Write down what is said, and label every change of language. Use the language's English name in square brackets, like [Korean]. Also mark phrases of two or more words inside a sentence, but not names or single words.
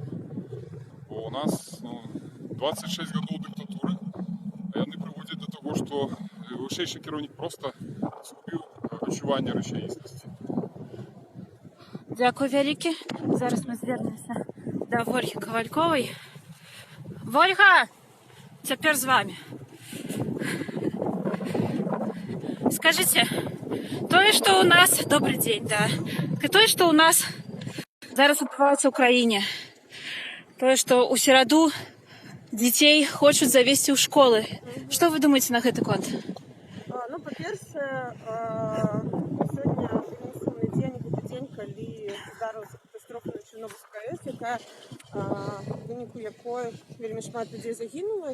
[Ukrainian] Бо у нас 26 років диктатури, а вони приводять до того, що вищий керівник просто згубив відчування речаїсності. Дякую велике. Зараз ми звернемося до Вольги Ковалькової. Вольга, тепер з вами. [Belarusian] Скажите, тое, што у нас [Russian] добрый день, [Belarusian] да. Тое, што у нас зараз адбываецца ў краіне. Тое, што ў сераду дзяцей хочуць завесці ў школы. Што вы думаеце на гэты конт? Ну, па-першае, сёння сумны дзень, гэта дзень, калі здарылася катастрофа на Чарнобыльскай АЭС, якая у выніку якой вельмі шмат людзей загінула.